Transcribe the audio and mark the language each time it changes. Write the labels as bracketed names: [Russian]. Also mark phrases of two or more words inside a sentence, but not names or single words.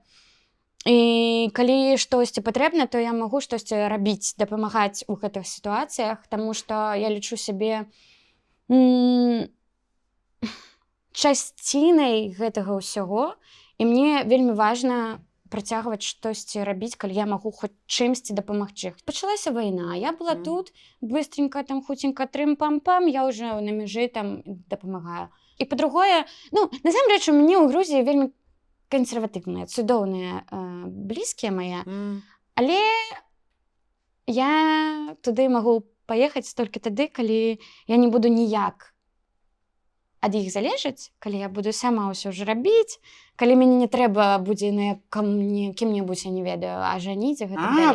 [Belarusian] І калі штосьці патрэбна, то я магу штосьці рабіць, дапамагаць у гэтых сітуацыях, таму што я лічу сябе часцінай гэтага ўсяго, і мне вельмі важна працягваць штосьці рабіць, калі я магу хоць чымсьці дапамагчы. Пачалася вайна, я была тут, быстренько, там, хуценька, трым-пам-пам, я ўжо на мяжы там дапамагаю. І па-другое, ну, насамрэч, у мяне ў Грузіі вельмі кансерватыўныя, цудоўныя блізкія мае, але я туды магу паехаць толькі тады, калі я не буду ніяк ад іх залежаць, калі я буду сама ўсё ж рабіць, калі мяне не трэба будзе на кім-небудзь, я не ведаю, ажаніць, гэта далей.